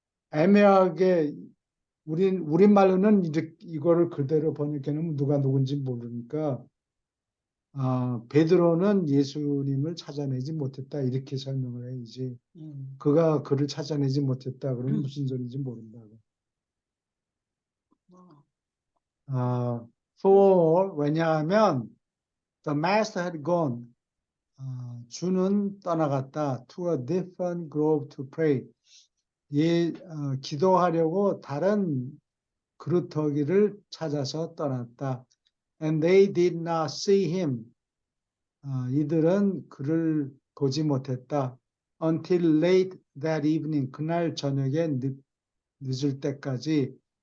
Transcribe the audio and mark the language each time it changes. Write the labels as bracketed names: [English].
[Korean] 애매하게 우리말로는 이거를 그대로 번역해 놓으면 누가 누군지 모르니까 베드로는 예수님을 찾아내지 못했다 이렇게 설명을 해야지. 그가 그를 찾아내지 못했다 그러면 무슨 소리인지 모른다고. 뭐, [English] For [Korean] 왜냐하면 [English] the master had gone. [Korean] 주는 떠나갔다. [English] To a different grove to pray. [Korean] 기도하려고 다른 그루터기를 찾아서 떠났다. [English] And they did not see him. [Korean] 이들은 그를 보지 못했다. [English] Until late that evening. [Korean] 그날 저녁에 늦을 때까지.